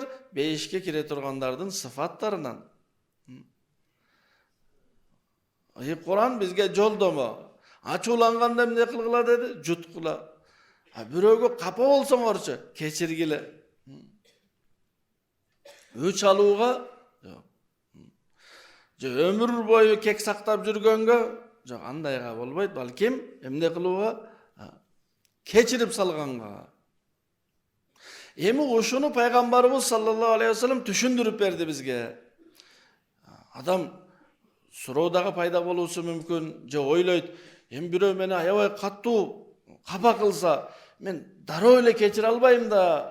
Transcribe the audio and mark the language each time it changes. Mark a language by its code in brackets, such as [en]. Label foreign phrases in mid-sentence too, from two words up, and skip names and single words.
[ky] Бейишке кире тургандардын сыфаттарынан. Ыйык Кур'ан бизге жолдомо. Ачууланганда эмне кылгыла деди? Жуткула. Бирөөгө капа болсоңорчу кечиргиле. Өч алууга же өмүр бою кек сактап жүргөнгө, жок андайга болбойт, балким эмне кылууга? Кечирип салганга. Эми ушуну пайгамбарыбыз [ar] صلى الله عليه وسلم [ky] түшүндүрүп берди бизге. Адам суроодагы пайда болуусу мүмкүн, же ойлойт, эми бирөө мени аябай каттуу капа кылса, мен дароо эле кечире албайм да.